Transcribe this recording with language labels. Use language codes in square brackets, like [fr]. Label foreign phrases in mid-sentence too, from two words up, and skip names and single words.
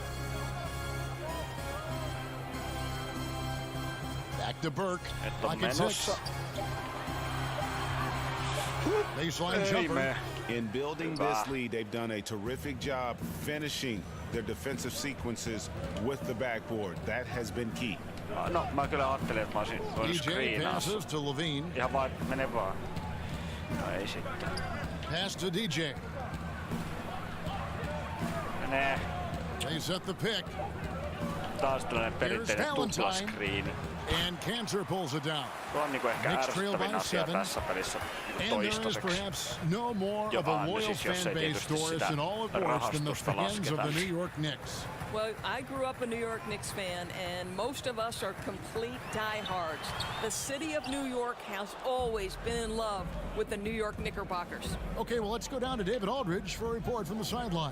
[en] Back to Burke. [fi] Et on [en] Pocket [fi] menossa. [en] 6. Baseline jumper. In building this lead, they've done a terrific job finishing their defensive sequences with the backboard. That has been key. [fi] No, mä kyllä ajattelin, että mä olisin voinut [en] DJ [fi] screenaa. [en] passes to Levine. [fi] Ihan vaan, mene vaan. No ei sitten. [en] Pass to DJ. [fi] Menee. [en] They set the pick. [fi] Taas tällainen perinteinen tuplaskriini. [en] And Cantor pulls it down. [fi] Tuo on niinku ehkä [en] Knicks trail [fi] ärsyttävin [en] by [fi] asia [en] 7. [fi] tässä pelissä [en] And there is [fi] toistaiseksi. [en] perhaps no more of [fi] Jopa [en] a loyal [fi] siis, jos [en] fan [fi] ei [en] base [fi] tietysti [en] for us [fi] sitä [en] in all of sports than the [fi] rahastusta [en] fans of the [fi] lasketa. [en] New York Knicks. Well, I grew up a New York Knicks fan, and most of us are complete diehards. The city of New York has always been in love with the New York Knickerbockers. Okay, well, let's go down to David Aldridge for a report from the sideline.